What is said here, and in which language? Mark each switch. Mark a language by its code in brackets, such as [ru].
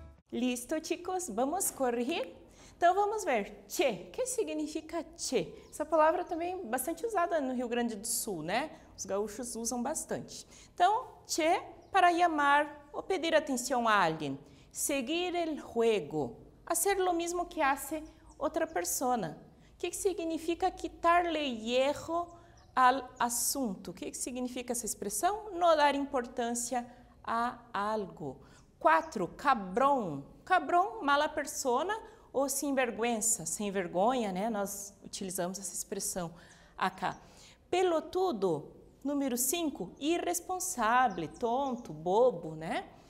[es] Listo, chicos? [pt] Vamos corrigir? Então, vamos ver. Che. O que significa che? Essa palavra também é bastante usada no Rio Grande do Sul, né? Os gaúchos usam bastante. Então, che, para chamar ou pedir atenção a alguém. [es] Seguir el juego. Hacer lo mismo que hace outra persona. [pt] O que significa quitarle hierro al asunto? O que significa essa expressão? Não dar importância a algo. 4. Cabrón. Cabrón, [es] mala persona ou sinvergüenza, [pt] sem vergonha, né? Nós utilizamos essa expressão acá. Pelotudo, número 5, irresponsável, tonto, bobo, né?